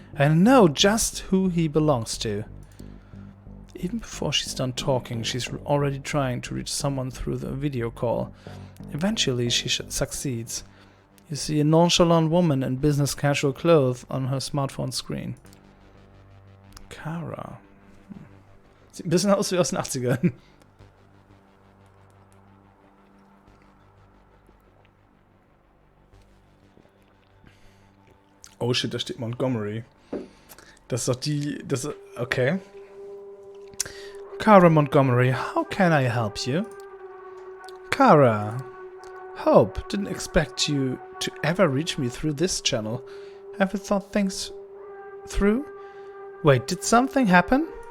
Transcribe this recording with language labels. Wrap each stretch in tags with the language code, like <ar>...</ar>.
<en>I know just who he belongs to. Even before she's done talking, she's already trying to reach someone through the video call. Eventually, she succeeds. You see a nonchalant woman in business casual clothes on her smartphone screen. Kara.</en> <de>Sieht ein bisschen aus wie aus den 80ern. Oh shit, da steht Montgomery. Das ist doch die... Das ist, okay.</de> <en>Kara Montgomery, how can I help you? Kara. Hope, didn't expect you to ever reach me through this channel. Have you thought things through? Wait, did something happen?</en>